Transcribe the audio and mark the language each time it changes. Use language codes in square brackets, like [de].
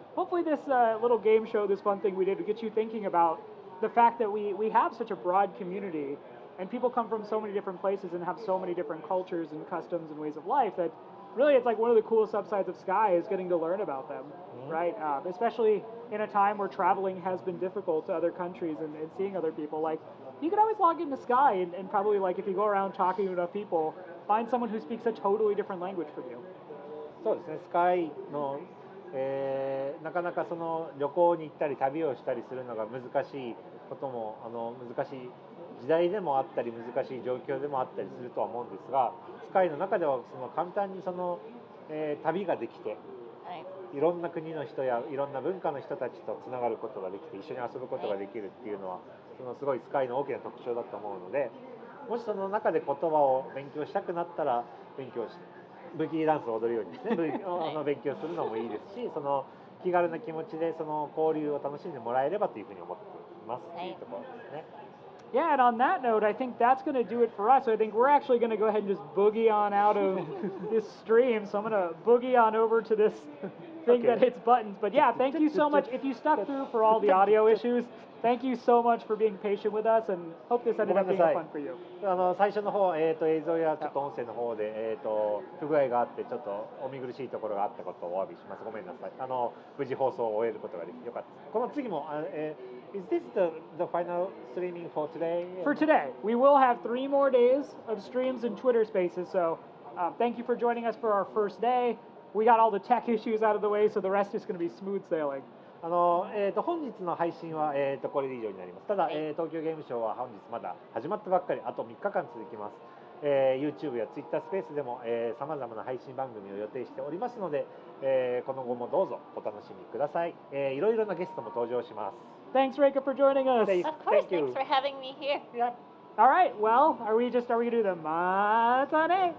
[en] Hopefully this little game show, this fun thing we did, to get you thinking about the fact that we have such a broad community, and people come from so many different places and have so many different cultures and customs and ways of life that really it's like one of the coolest upsides of Sky is getting to learn about them, right? Especially in a time where traveling has been difficult to other countries and seeing other people. Like, you can always log into Sky and probably, like, if you go around talking to enough people, find someone who speaks a totally different language from you. [ja] そうですね、スカイの、なかなかその旅行に行ったり旅をしたりするのが難しいことも難しい時代でもあったり難しい状況でもあったりするとは思うんですが、スカイの中ではその簡単にその、旅ができて、いろんな国の人やいろんな文化の人たちとつながることができて一緒に遊ぶことができるっていうのはそのすごいスカイの大きな特徴だと思うので、もしその中で言葉を勉強したくなったら勉強してブギーダンスを踊るようにですね勉強するのもいいですし、その気軽な気持ちでその交流を楽しんでもらえればというふうに思っていますというところですね。 [en] Yeah, and on that note, I think that's going to do it for us. I think we're actually going to go ahead and just boogie on out of this stream. So I'm going to boogie on over to this thing that hits buttons. But yeah, thank you so much. If you stuck through for all the audio issues, thank you so much for being patient with us, and hope this ended up being fun for you. [ja] 最初の方、映像やちょっと音声の方で、不具合があってちょっとお見苦しいところがあったことをお詫びします。ごめんなさい。無事放送を終えることができてよかったです。この次も、 [en] Is this the final streaming for today? For today, we will have 3 more days of streams and Twitter Spaces. So, thank you for joining us for our first day. We got all the tech issues out of the way, so the rest is going to be smooth sailing. [ja] 本日の配信は、これで以上になります。ただ、東京ゲームショウは本日まだ始まったばっかり、あと3日間続きます。 YouTube や Twitter スペースでもさまざまな配信番組を予定しておりますので、この後もどうぞお楽しみください。いろいろなゲストも登場します。 [en] Thanks, Reika, for joining us. Of course, thanks for having me here. Yep. All right, well, are we going to do the matane?